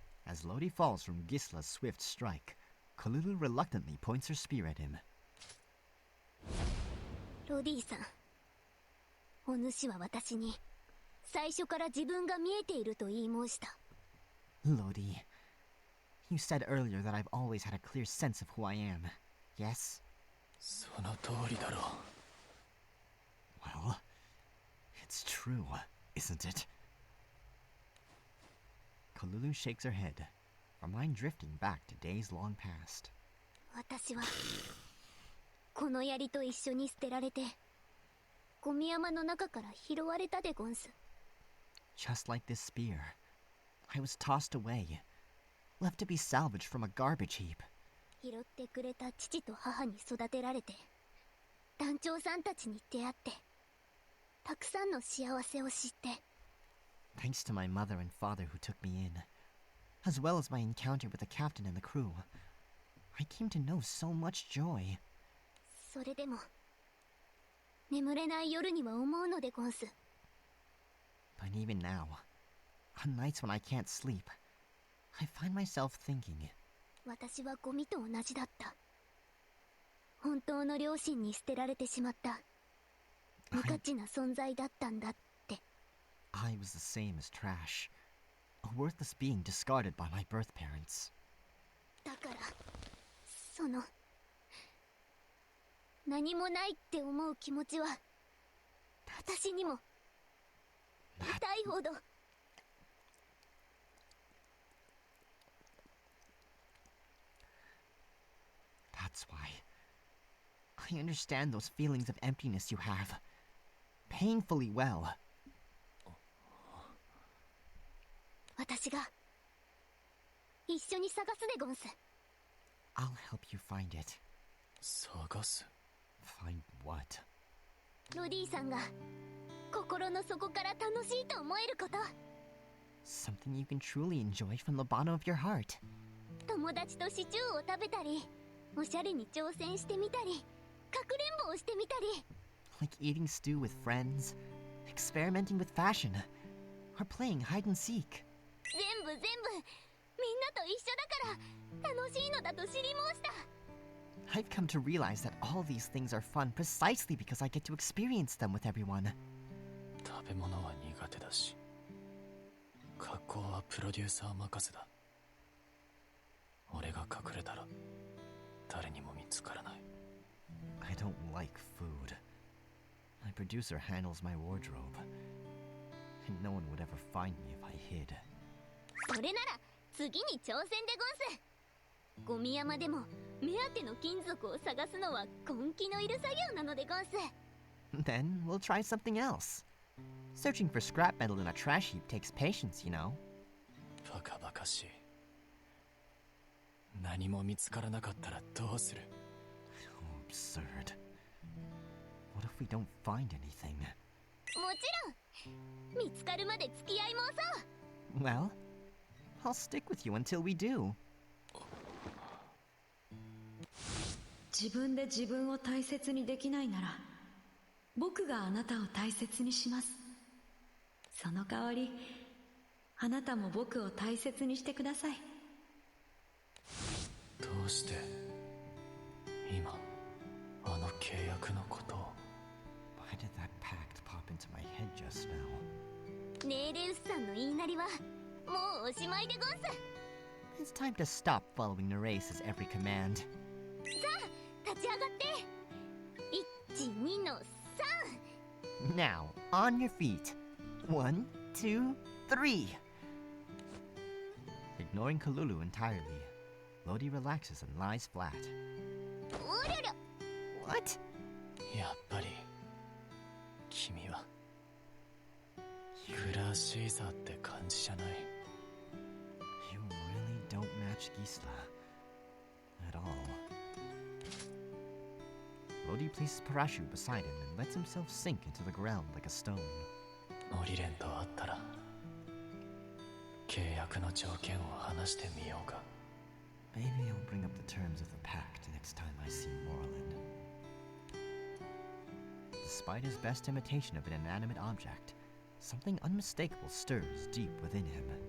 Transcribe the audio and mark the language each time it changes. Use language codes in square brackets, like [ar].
[en] As Lodi falls from Gisla's swift strike, Kolulu reluctantly points her spear at him. [ja] ロディさん、お主は私に最初から自分が見えていると言い申した。 [en] Lodi, you said earlier that I've always had a clear sense of who I am, yes? [ja] その通りだろう。 [en] Well, it's true, isn't it? Kolulu shakes her head, her mind drifting back to days long past. [ja] 私はこの槍と一緒に捨てられてゴミ山の中から拾われたでゴンス。 [en] Just like this spear, I was tossed away, left to be salvaged from a garbage heap. [ja] 拾ってくれた父と母に育てられて団長さんたちに出会ってたくさんの幸せを知って。 [en] Thanks to my mother and father who took me in, as well as my encounter with the captain and the crew, I came to know so much joy. [ja] それでも眠れない夜には思うのでゴンス。 [en] But even now, on nights when I can't sleep, I find myself thinking, [ja] 私はゴミと同じだった。本当の両親に捨てられてしまった無価値な存在だったんだって。 [en] I was the same as trash, a worthless being discarded by my birth parents. [ja] だからその何もないって思う気持ちは私にも痛いほど。 [en] That's why. I understand those feelings of emptiness you have. Painfully well. [ja] 私が一緒に探すでゴンス。 [en] I'll help you find it. [ja] 探す。 [en] Find what? [ja] ロディさんが心の底から楽しいと思えること。 [en] Something you can truly enjoy from the bottom of your heart. [ja] 友達とシチューを食べたりおしゃれに挑戦してみたりかくれんぼをしてみたり。 [en] Like eating stew with friends, experimenting with fashion, or playing hide and seek. [ja] 全部みんなと一緒だから楽しいのだと知り申した。 [en] I've come to realize that all these things are fun precisely because I get to experience them with everyone. [ja] 食べ物は苦手だし、格好はプロデューサー任せだ。俺が隠れたら誰にも見つからない。 [en] I don't like food. My producer handles my wardrobe. And no one would ever find me if I hid. [ja] それなら次に挑戦でゴンス。ゴミ山でも目当ての金属を探すのは根気のいる作業なのでゴンス。 [en] Then we'll try something else. Searching for scrap metal in a trash heap takes patience, you know. [ja] バカバカしい。何も見つからなかったらどうする？ [en] Absurd. What if we don't find anything? [ja] もちろん見つかるまで付き合いもそう。 [en] Well, I'll stick with you until we do. [ja] 自分で自分を大切にできないなら、僕があなたを大切にします。その代わり、あなたも僕を大切にしてください。どうして今あの契約のことを。 [en] Why did that pact pop into my head just now? [ja] ネーレウスさんの言いなりはもうおしまいでゴンス。 [en] It's time to stop following Nereus's every command. [ja] さあ立ち上がって。1、2の3。 [en] Now, on your feet. 1, 2, 3. Ignoring Kalulu entirely, Lodi relaxes and lies flat. [ja] おりゃりゃ。 [en] What? [ja] やっぱり君はクラシーザーって感じじゃない。 [en] You really don't match Gisela. At all. Lodi places parachute beside him and lets himself sink into the ground like a stone. [ja] オリレンと会ったら契約の条件を話してみようか。 [en] Maybe I'll bring up the terms of the pact next time I see Moreland. Despite his best imitation of an inanimate object, something unmistakable stirs deep within him.